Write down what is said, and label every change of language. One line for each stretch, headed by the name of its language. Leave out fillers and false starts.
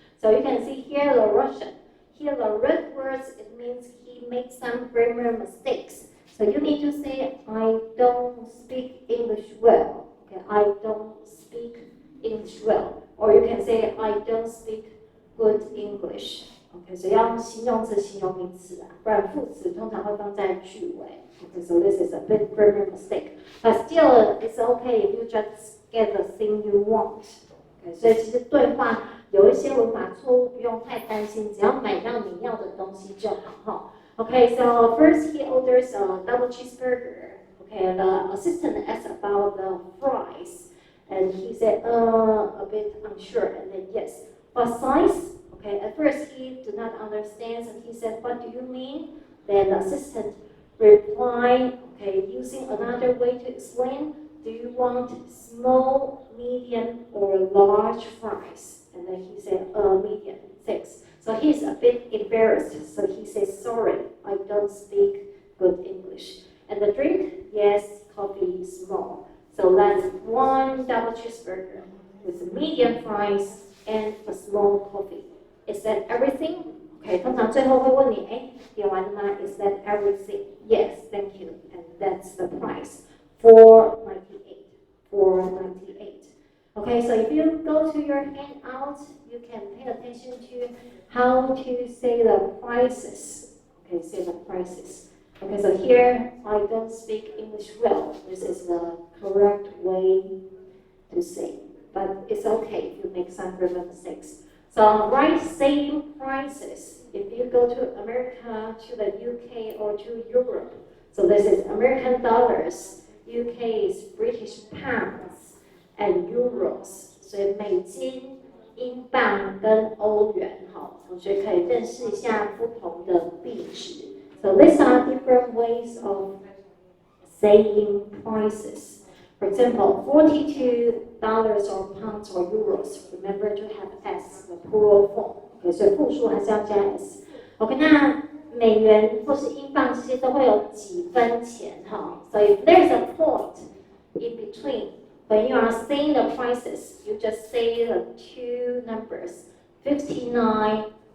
English: So you can see here the Russian. Here the red words, it means he made some grammar mistakes. So you need to say, I don't speak English well. Okay, I don't speak English well. Or you can say, I don't speak good English.
Chinese: Okay, so 要用形容词、形容名词啊，不然副词通常会放在句尾。
English: Okay, so this is a big grammar mistake. But still, it's okay if you just get the thing you want.
Chinese: Okay, 所以其实对话有一些文法错误不用太担心，只要买到你要的东西就好哈。
English: Okay, so first he orders a double cheeseburger. Okay, the assistant asks about the fries, and he said, a bit unsure, and then yes, What size? Okay, at first he did not understand, and he said, what do you mean? Then the assistant replied, okay, using another way to explain, do you want small, medium, or large fries? And then he said, medium, thanks. So he's a bit embarrassed, so he says, sorry, I don't speak good English. And the drink? Yes, coffee, small. So that's one double cheeseburger with medium fries and a small coffee. Is that everything?
Chinese: Okay, 通常最后会问你，哎，点完了吗 ？
English: Is that everything? Yes, thank you. And that's the price. $4.98. $4.98. Okay, so if you go to your handout, you can pay attention to how to say the prices. Okay, say the prices. Okay, so here I don't speak English well. This is the correct way to say, but it's okay if you make some grammar mistakes. So write same prices if you go to America, to the UK, or to Europe. So this is American dollars, UK is British pounds, and euros.
Chinese: 所以美金、英镑跟欧元，好，同学可以认识一下不同的币值。
English: So these are different ways of saying prices. For example, $42 or pounds or euros. Remember to have S, the plural form.
Chinese: Okay, 所以复数还是要加 S. OK, 那美元或是英镑这些都会有几分钱哈。
English: So if there's a point in between, when you are saying the prices, you just say the two numbers, 59.95.